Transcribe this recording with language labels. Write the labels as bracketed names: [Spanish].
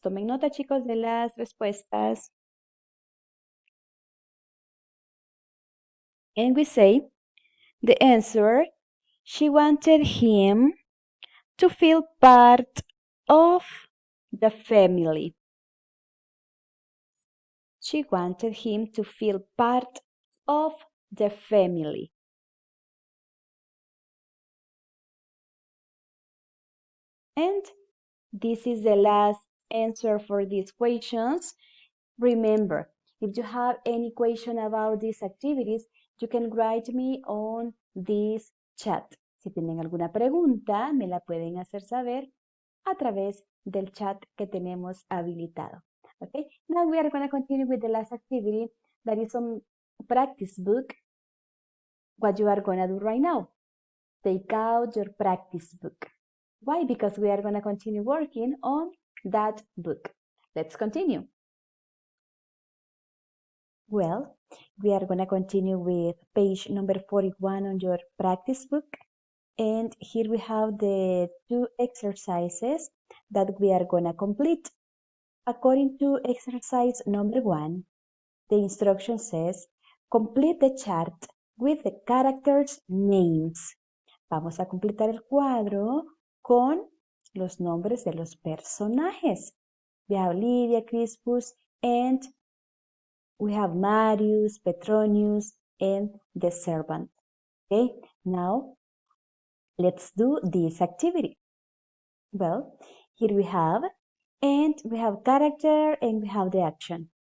[Spanish] Tomen nota, chicos, de las respuestas. [English] And we say the answer, she wanted him to feel part of the family. She wanted him to feel part of the family. And this is the last answer for these questions. Remember, if you have any question about these activities, you can write me on this chat. [Spanish] Si tienen alguna pregunta, me la pueden hacer saber a través del chat que tenemos habilitado. [English] Okay, now we are going to continue with the last activity that is on practice book. What you are going to do right now? Take out your practice book. Why? Because we are going to continue working on that book. Let's continue. Well, we are going to continue with page number 41 on your practice book. And here we have the 2 exercises that we are going to complete. According to exercise number 1, the instruction says, complete the chart with the characters' names. [Spanish] Vamos a completar el cuadro con los nombres de los personajes. [English] We have Livia, Crispus, and we have Marius, Petronius, and the servant. Okay, now let's do this activity. Well, here we have character and we have the action.